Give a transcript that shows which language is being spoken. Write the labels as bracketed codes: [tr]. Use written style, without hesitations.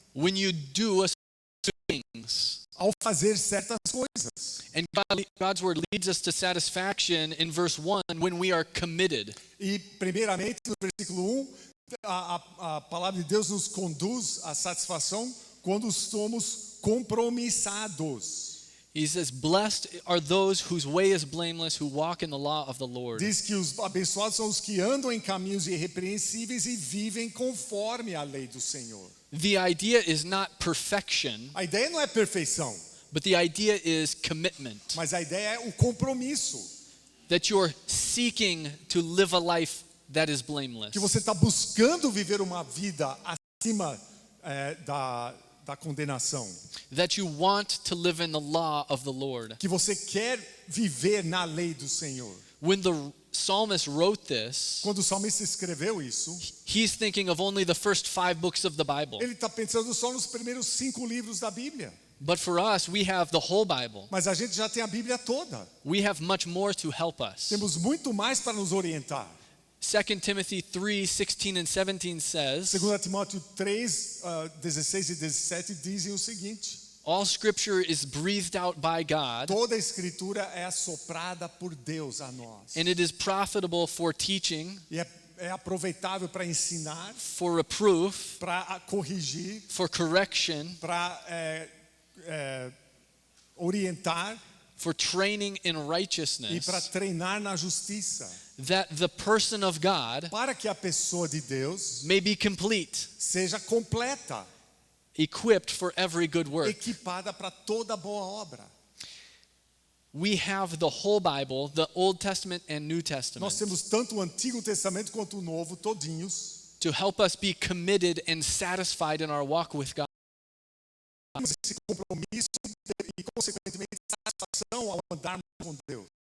[en] when you do a certain things. [pt] ao fazer certas coisas. [en] And God's word leads us to satisfaction in verse 1 when we are committed. [pt] E primeiramente no versículo 1, a palavra de Deus nos conduz à satisfação quando somos compromissados. [en] He says, blessed are those whose way is blameless, who walk in the law of the Lord. [pt] Diz que os abençoados são os que andam em caminhos irrepreensíveis e vivem conforme a lei do Senhor. [en] The idea is not perfection, [pt] A ideia não é perfeição, [en] but the idea is commitment. [pt] mas a ideia é o compromisso. [en] That you're seeking to live a life that is blameless. [pt] Que você está buscando viver uma vida acima da condenação. [en] That you want to live in the law of the Lord. [pt] Que você quer viver na lei do Senhor. [en] When the psalmist wrote this, [pt] Quando o salmista escreveu isso, [en] he's thinking of only the first 5 books of the Bible. [pt] ele está pensando só nos primeiros 5 livros da Bíblia. [en] But for us, we have the whole Bible. [pt] Mas a gente já tem a Bíblia toda. [en] We have much more to help us. [pt] Temos muito mais para nos orientar. [en] 2 Timothy 3:16 and 17 says, [pt] 2 Timóteo 3, 16 e 17 dizem o seguinte: [en] all scripture is breathed out by God, [pt] toda a escritura é assoprada por Deus a nós. [en] and it is profitable for teaching, [pt] E é aproveitável para ensinar, [en] for reproof, [pt] para corrigir, [en] for correction, [pt] para orientar [en] for training in [pt] e [en] righteousness, [pt] para treinar na justiça, [en] that the person of God [pt] para que a pessoa de Deus [en] may be complete, [pt] seja completa, [en] equipped for every good work. [pt] equipada para toda boa obra. [en] We have the whole Bible, the Old Testament and New [pt] Nós [en] Testament, [pt] temos tanto o Antigo Testamento quanto o Novo, todinhos. [en] to help us be committed and satisfied in our walk with God. [pt] Temos esse compromisso e, consequentemente, satisfação ao andarmos com Deus.